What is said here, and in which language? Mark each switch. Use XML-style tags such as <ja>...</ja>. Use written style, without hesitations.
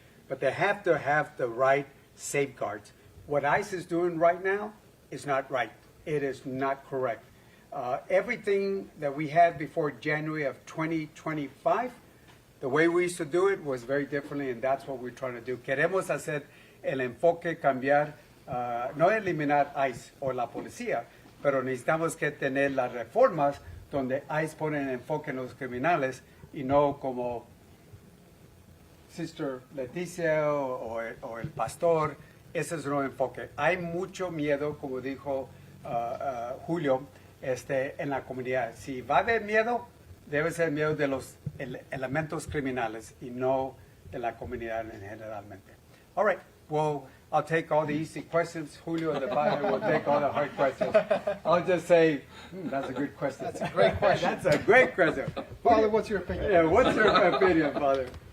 <en>But they have to have the right safeguards. What ICE is doing right now is not right. It is not correct. Everything that we had before January of 2025, the way we used to do it was very differently, and that's what we're trying to do.</en> <es>Queremos hacer el enfoque cambiar, no eliminar ICE o la policía, pero necesitamos que tener las reformas donde ICE pone el enfoque en los criminales y no como Sister Leticia o el pastor. Ese es un enfoque. Hay mucho miedo, como dijo Julio, en la comunidad. Si va a haber miedo, debe ser miedo de los elementos criminales y no de la comunidad generalmente.</es> <en>All right. Well, I'll take all the easy questions. Julio and the father will take all the hard questions. I'll just say, that's a good question. That's a great question. That's a great question. Father, what's your opinion? Yeah, what's your opinion, Father?</en>